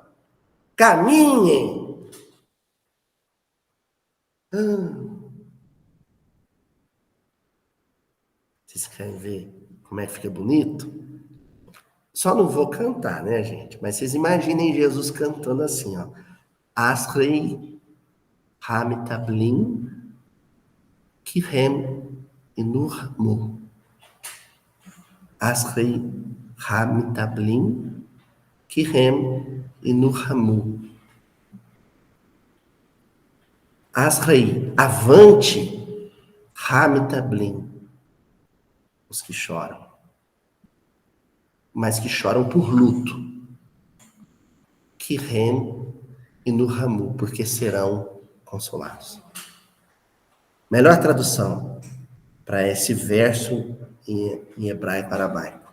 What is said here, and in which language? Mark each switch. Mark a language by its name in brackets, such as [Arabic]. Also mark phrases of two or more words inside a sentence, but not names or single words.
[Portuguese] Caminhem. Vocês querem ver como é que fica bonito? Só não vou cantar, né, gente? Mas vocês imaginem Jesus cantando assim, ó. [Hebrew] אשרי המתאבלים כי הם ינוחמו. אשרי המתאבלים כי הם ינוחמו. אשרי, avante, המתאבלים. [Portuguese] Os que choram. Mas que choram por luto. [Hebrew] כי הם ינוחמו, [Portuguese] porque serão consolados. Melhor tradução para esse verso em hebraico aramaico.